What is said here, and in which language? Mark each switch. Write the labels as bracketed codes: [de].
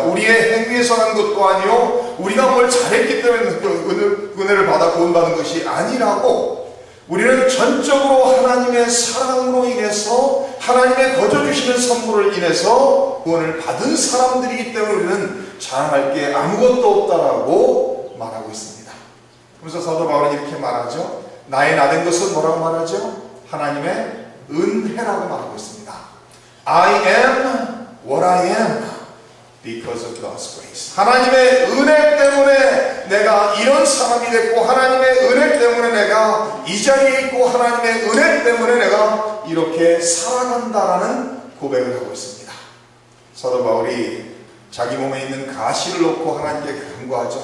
[ko] 우리의 행위에서 난 것도 아니요, 우리가 뭘 잘했기 때문에 은혜를 받아 구원받은 것이 아니라고, 우리는 전적으로 하나님의 사랑으로 인해서, 하나님의 거저 주시는 선물을 인해서 구원을 받은 사람들이기 때문에 우리는 자랑할 게 아무것도 없다라고 말하고 있습니다. 그래서 사도 바울은 이렇게 말하죠. 나의 나된 것은 뭐라고 말하죠? 하나님의 은혜라고 말하고 있습니다. [en] I am what I am because of God's grace. [ko] 하나님의 은혜 때문에 내가 이런 사람이 됐고, 하나님의 은혜 때문에 내가 이 자리에 있고, 하나님의 은혜 때문에 내가 이렇게 살아간다라는 고백을 하고 있습니다. 사도 바울이 자기 몸에 있는 가시를 놓고 하나님께 간구하죠.